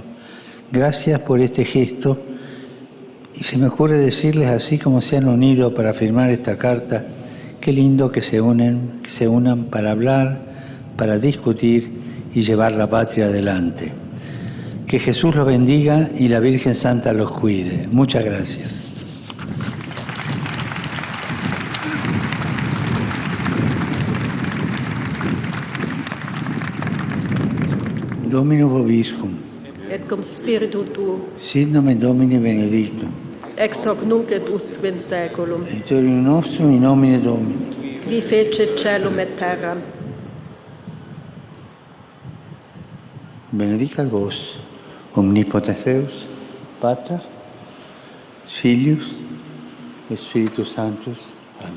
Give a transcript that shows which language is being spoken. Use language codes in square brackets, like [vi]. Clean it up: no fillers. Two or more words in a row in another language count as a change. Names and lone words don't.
[es] Gracias por este gesto, y se me ocurre decirles, así como se han unido para firmar esta carta, qué lindo que se unan para hablar, para discutir y llevar la patria adelante. Que Jesús los bendiga y la Virgen Santa los cuide. Muchas gracias. [la] Dominus vobiscum. Et cum spiritu tuo, Sit nomen Domini benedictum. ex hoc nunc et usque in saeculum, Aiutorium nostrum in nomine Domini. qui fecit caelum et terram. Benedicat vos, omnipotens Deus, Pater, Filius, Spiritus Sanctus. Amen.